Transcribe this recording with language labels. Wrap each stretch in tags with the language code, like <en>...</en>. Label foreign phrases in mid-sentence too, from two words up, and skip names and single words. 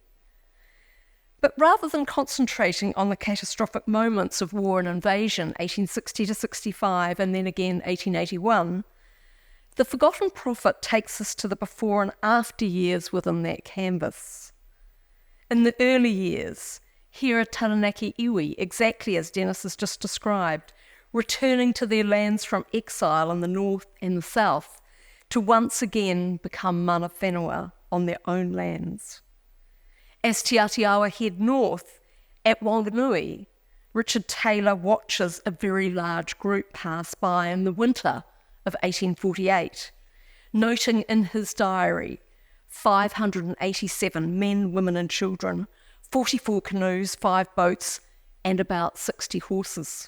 <en>But rather than concentrating on the catastrophic moments of war and invasion, 1860 to 65, and then again 1881, The Forgotten Prophet takes us to the before and after years within that canvas. In the early years, here are Taranaki iwi, exactly as Dennis has just described, returning to their lands from exile in the north and the south to once again become</en> <mi>mana whenua</mi> <en>on their own lands. As Te Aotearoa head north, at Wanganui, Richard Taylor watches a very large group pass by in the winter of 1848, noting in his diary 587 men, women and children, 44 canoes, 5 boats, and about 60 horses.</en>